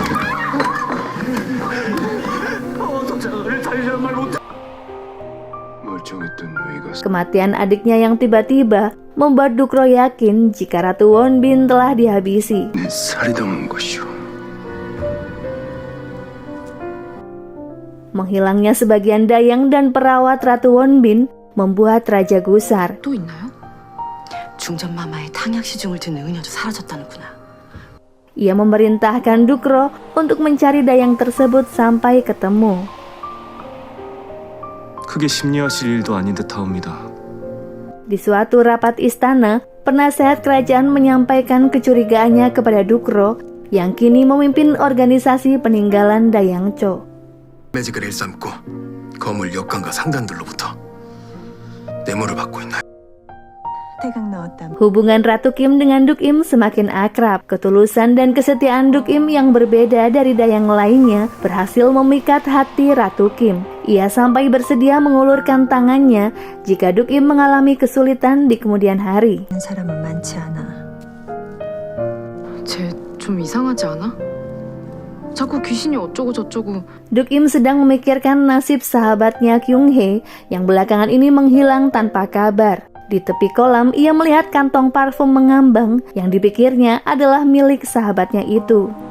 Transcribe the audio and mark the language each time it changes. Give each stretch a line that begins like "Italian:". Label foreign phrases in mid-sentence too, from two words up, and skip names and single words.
Indonesian: Kematian adiknya yang tiba-tiba membuat Dukro yakin jika Ratu Wonbin telah dihabisi. Menghilangnya sebagian dayang dan perawat Ratu Wonbin membuat raja gusar.
Korean: 또 있나요? 중전마마의 탕약 시중을 든 의녀도 사라졌다는구나.
Indonesian: Ia memerintahkan Dukro untuk mencari dayang tersebut sampai ketemu.
Korean: 크게 심리하실 일도 아닌 듯하옵니다.
Indonesian: Di suatu rapat istana, penasehat kerajaan menyampaikan kecurigaannya kepada Dukro yang kini memimpin organisasi peninggalan Dayang Cho.
Korean: 매직을 일삼고 거물 역관과 상단들로부터 뇌물을 받고 있나요?
Indonesian: Hubungan Ratu Kim dengan Dukim semakin akrab. Ketulusan dan kesetiaan Dukim yang berbeda dari dayang lainnya berhasil memikat hati Ratu Kim. Ia sampai bersedia mengulurkan tangannya jika Dukim mengalami kesulitan di kemudian hari.
Korean: 쟤 좀 이상하지 않아? 자꾸 귀신이 어쩌고 저쩌고.
Indonesian: Dukim sedang memikirkan nasib sahabatnya Kyung Hee yang belakangan ini menghilang tanpa kabar. Di tepi kolam, ia melihat kantong parfum mengambang yang dipikirnya adalah milik sahabatnya itu.